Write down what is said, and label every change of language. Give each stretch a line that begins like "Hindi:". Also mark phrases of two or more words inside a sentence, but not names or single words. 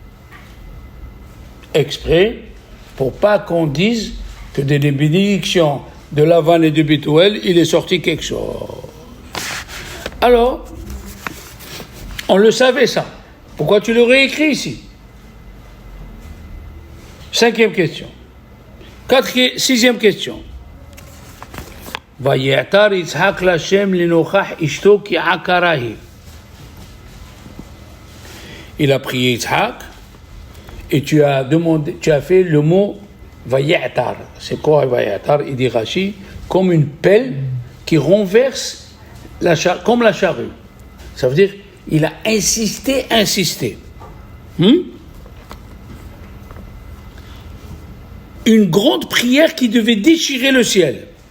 French: Exprès, pour pas qu'on dise que des bénédictions de Lavan et de Bethuel, il est sorti quelque chose. Alors, on le savait ça. Pourquoi tu l'aurais écrit ici? 5e question. 6e question.
Hebrew: ויעתר יצחק להשם לנוכח אשתו כי עקרה היא.
French: Il a prié Yitzhak et tu as fait le mot Vayatar. C'est quoi Vayatar? Il dit Rashi, comme une pelle qui renverse comme la charrue. Ça veut dire, il a insisté. Une grande prière qui devait déchirer le ciel.